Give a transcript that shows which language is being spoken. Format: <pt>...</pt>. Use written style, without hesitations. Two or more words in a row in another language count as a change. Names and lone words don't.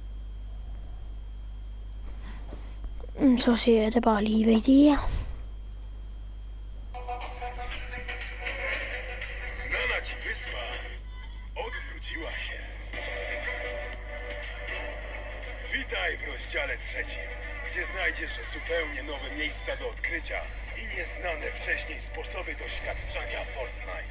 <da>Så siger jeg det bare lige, hvad det er.</da> <pl>Znana ci wyspa odwróciła się. Witaj w rozdziale 3, gdzie znajdziesz zupełnie nowe miejsca do odkrycia i nieznane wcześniej sposoby doświadczania Fortnite.</pl>